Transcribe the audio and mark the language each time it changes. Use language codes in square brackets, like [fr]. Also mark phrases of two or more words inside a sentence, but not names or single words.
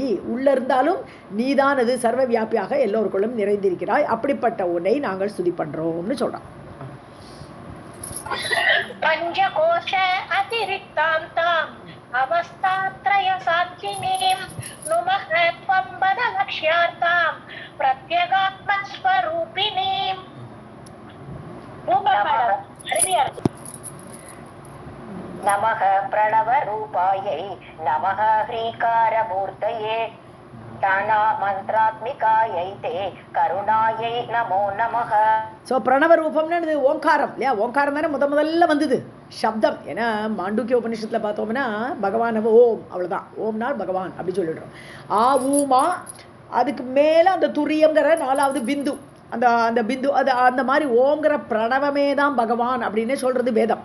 [ta] உள்ளே இருந்தாலும் நீதான் அது சர்வ வியாபியாக எல்லோருக்குள்ளும் நிறைந்திருக்கிறாய். அப்படிப்பட்ட உன்னை நாங்கள் ஸ்துதி பண்ணுறோம்னு சொல்கிறோம். [sa] पञ्चकोश अतिरिक्ताम् अवस्थात्रय साक्षिणीम् नुमः त्वम् पदलक्ष्यार्थाम् प्रत्यगात्मस्वरूपिणीम् नमः प्रणवरूपायै नमः ह्रीकारमूर्तये दाना मन्त्रात्मिकायै ते करुणायै नमो नमः. [ta] ஸோ பிரணவ ரூபம்னு ஓங்காரம் இல்லையா? ஓங்காரம் தானே முதல்ல வந்தது சப்தம். ஏன்னா மாண்டூக்கிய உபனிஷத்தில் பார்த்தோம்னா பகவான் ஓம், அவ்வளோதான். ஓம்னால் பகவான் அப்படி சொல்லிடுறோம். ஆ ஊமா, அதுக்கு மேலே அந்த துரியங்கிற 4வது பிந்து, அந்த பிந்து, அது அந்த மாதிரி ஓங்கிற பிரணவமே தான் பகவான் அப்படின்னு சொல்கிறது வேதம்.